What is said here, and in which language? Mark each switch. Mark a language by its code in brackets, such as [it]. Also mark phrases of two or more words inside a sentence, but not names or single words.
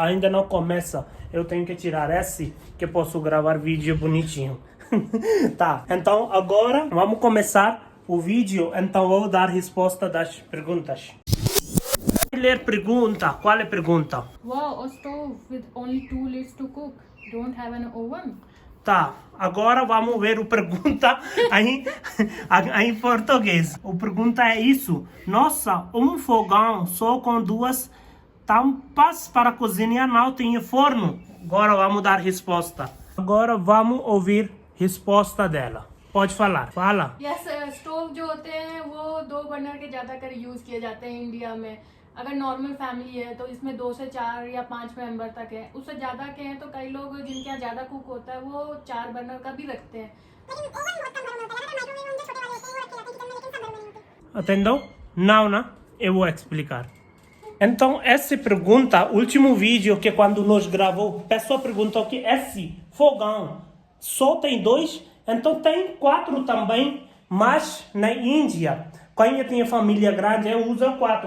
[pt] Ainda não começa. Eu tenho que tirar esse que posso gravar vídeo bonitinho. Tá, então agora vamos começar o vídeo, então vou dar resposta das perguntas. Ler pergunta, qual é a pergunta? [en] Wow, a stove with only 2 lids to cook. Don't have an oven. [pt] Tá, agora vamos ver o pergunta em português. O pergunta é isso. Nossa, um fogão só com 2 tampas para cozinhar não tem forno. Agora vamos dar resposta. Agora vamos ouvir resposta dela. पहुंच फला फाला [en] yes stove [hi] जो होते हैं वो 2 बर्नर के ज्यादातर यूज किए जाते हैं इंडिया में. अगर [en] normal family [hi] है तो इसमें 2 से 4 या 5 मेंबर तक है. उससे ज्यादा के हैं तो कई लोग जिनके यहाँ ज्यादा कुक होता है वो 4 बर्नर का भी रखते हैं. [pt] Entendeu? Não, né? Eu vou explicar. Então, essa pergunta, último vídeo que quando nós gravou, a pessoa perguntou que esse fogão só tem 2. Então tem 4 também, mas na Índia, quem tem família grande, usa 4.